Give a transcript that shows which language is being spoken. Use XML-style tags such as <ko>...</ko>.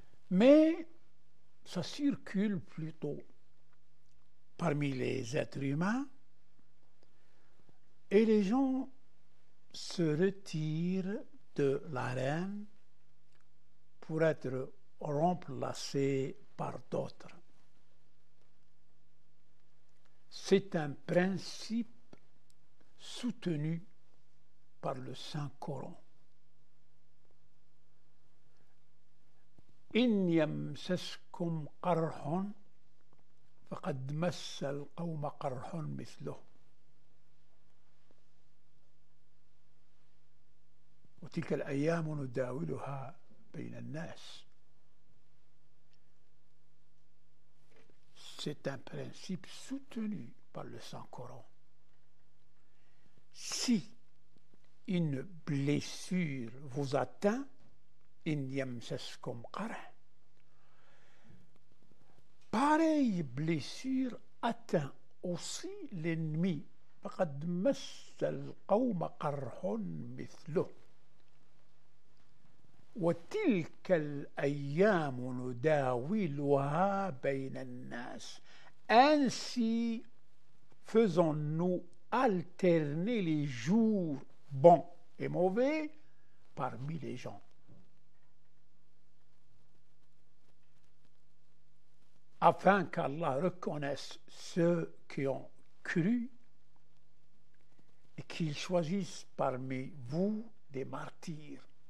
<fr>Mais ça circule plutôt parmi les êtres humains et les gens se retirent de l'arène pour être remplacés par d'autres. C'est un principe soutenu par le Saint-Coran.</fr> <ar>إن يمسسكم قرح فقد مس القوم قرح مثله وتلك الأيام نداولها بين الناس.</ar> <fr>C'est un principe soutenu par le Saint-Coran. Si une blessure vous atteint,</fr> <ar>إن يمسسكم قرح,</ar> <fr>pareille blessure atteint aussi l'ennemi.</fr> <ar>فقد مس القوم قرح مثله وتلك الأيام نداولها بين الناس.</ar> <fr>Ainsi faisons-nous alterner les jours bons et mauvais parmi les gens. Afin qu'Allah reconnaisse ceux qui ont cru et qu'il choisisse parmi vous des martyrs.</fr>